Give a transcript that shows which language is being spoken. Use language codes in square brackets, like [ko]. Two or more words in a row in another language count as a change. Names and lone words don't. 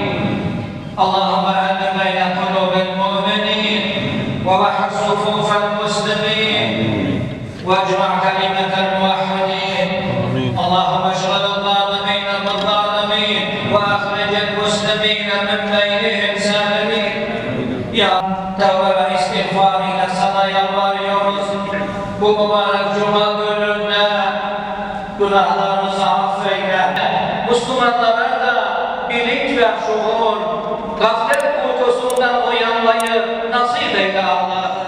[ar] اللهم ألف بين قلوب المؤمنين ووحد صفوف المسلمين واجمع كلمة الموحدين. اللهم اشغل الظالمين بالظالمين وأخرج المسلمين من بينهم سالمين. [tr] Ya tövbe ve istiğfarıyla sana yalvarıyoruz. Bu mübarek cuma gününde günahlarımızı affeyle. Müslümanlara da bilinç ve şuur, gaflet uykusundan uyanmayı nasip eyle Allah.